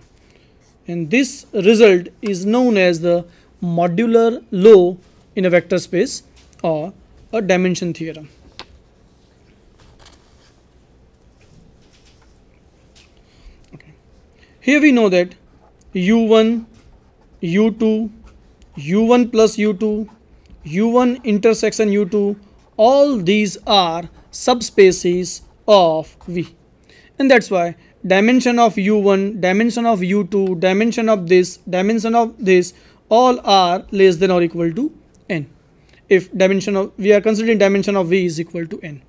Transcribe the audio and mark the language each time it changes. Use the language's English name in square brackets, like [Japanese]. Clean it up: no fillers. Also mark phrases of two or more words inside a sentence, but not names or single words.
[English] And this result is known as the modular law in a vector space or a dimension theorem. Okay. Here we know that u1, u2, u1 plus u2, u1 intersection u2, all these are subspaces of V. And that's why dimension of u1, dimension of u2, dimension of this, all are less than or equal to n. If dimension of, we are considering dimension of V is equal to n.